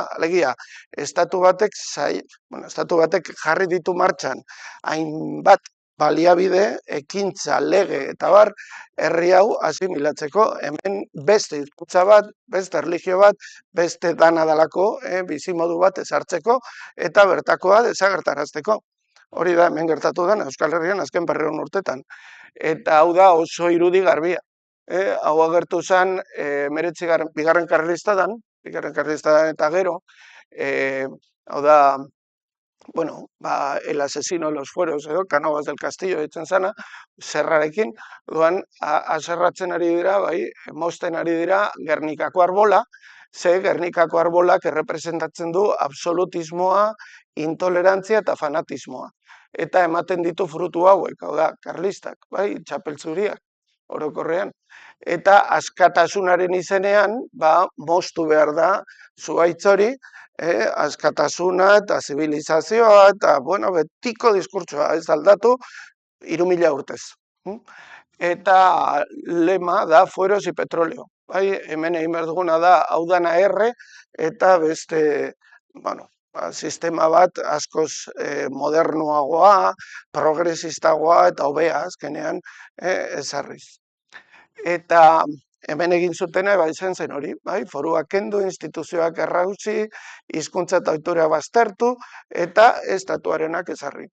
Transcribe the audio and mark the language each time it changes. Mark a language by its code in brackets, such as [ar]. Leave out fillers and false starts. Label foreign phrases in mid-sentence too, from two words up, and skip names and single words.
[eu] Alegia, estatu batek jarri ditu martxan hainbat baliabide, ekintza, lege eta bar, herri hau asimilatzeko, hemen beste hizkuntza bat, beste erlijio bat, beste dana dalako, bizimodu bat ezartzeko, eta bertakoa desagertarazteko. Hori da hemen gertatu dena Euskal Herrian azken 200 urtetan. Eta hau da oso irudi garbia. Hau agertu zen, bigarren karlistadan eta gero, hau da, bueno, [es] el asesino de los fueros, [eu] Cánovas del Castillo ditzen zana, zerrarekin, duan, aserratzen ari dira, mozten ari dira Gernikako arbola, ze Gernikako arbolak errepresentatzen du absolutismoa, intolerantzia eta fanatismoa. Eta ematen ditu frutu hauek, hau da, karlistak, txapeltzuriak, orokorrean. Eta askatasunaren izenean, moztu behar da zuhaitz hori, askatasuna eta zibilizazioa eta, bueno, betiko diskurtsoa ez aldatu 3000 urtez. Eta lema da [es] fueros y petróleo. [eu] Hemen egin behar duguna da hau dana erre eta beste, bueno, sistema bat askoz modernoagoa, progresistagoa eta hobea azkenean ezarriz. Eta hemen egin zutena izan zen hori, foruak kendu, instituzioak errauzi, hizkuntza eta ohitura baztertu, eta estatuarenak ezarri.